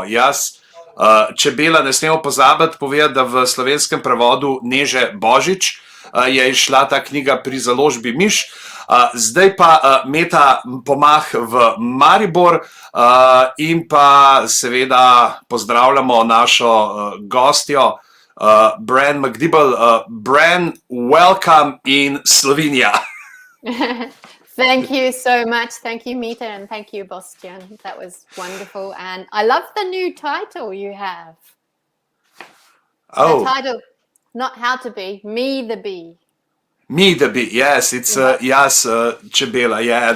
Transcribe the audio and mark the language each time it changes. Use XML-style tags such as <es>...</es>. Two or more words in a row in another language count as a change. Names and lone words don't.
<sl>Jaz, Čebela, ne smemo pozabiti povedati, da v slovenskem prevodu Neže Božič je izšla ta knjiga pri založbi Miš. Zdaj pa Meta pomah v Maribor in pa seveda pozdravljamo našo gostjo Bren MacDibble.</sl> <en>Bren, welcome in Slovenija. Thank you so much. Thank you, Meta, and thank you, Boštjan. That was wonderful. And I love the new title you have. Oh. The title, not How to Be, Me the Bee. Me the bee, yes, it's yes, Čebela, yeah.</en>